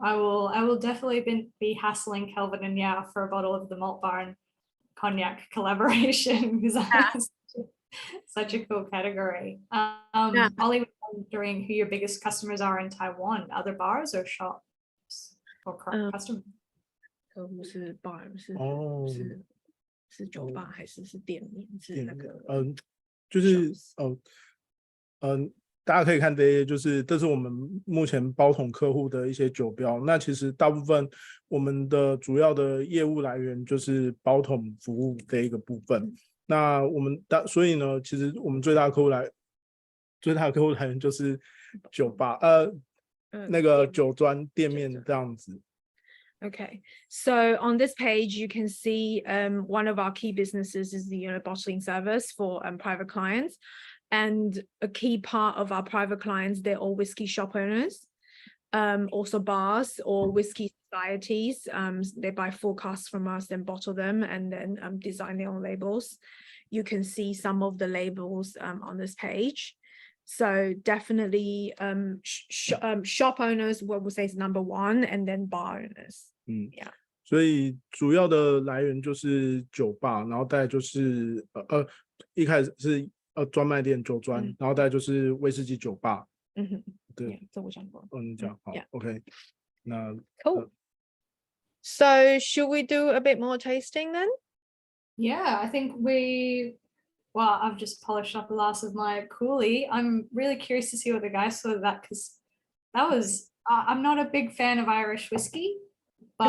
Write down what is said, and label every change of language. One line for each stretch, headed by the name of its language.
English: I will definitely be hassling Kelvin and Yao for a bottle of the Malt Barn cognac collaboration because that's such a cool category. Ollie was wondering who your biggest customers are in Taiwan, other bars or shops or customers?
Chinese: 不是 bar 哦是酒吧还是店面是那个就是大家可以看这些，就是这是我们目前包桶客户的一些酒标。那其实大部分我们的主要的业务来源就是包桶服务这一个部分。那我们所以呢，其实我们最大的客户来源就是酒吧，那个酒庄店面这样子。
English: Okay, so on this page, you can see one of our key businesses is the bottling service for private clients. And a key part of our private clients, they're all whiskey shop owners, also bars or whiskey societies. They buy full casks from us, then bottle them and then design their own labels. You can see some of the labels on this page. So definitely shop owners, what we'll say is number one, and then bar owners. Yeah.
Chinese: 所以主要的来源就是酒吧，然后再就是一开始是专卖店酒庄，然后再就是威士忌酒吧。对，这我想过。你讲好 ，OK。那
English: Cool. So should we do a bit more tasting then? Yeah, I think well, I've just polished up a glass of my Cooley. I'm really curious to see what the guys thought of that because that was, I'm not a big fan of Irish whiskey, but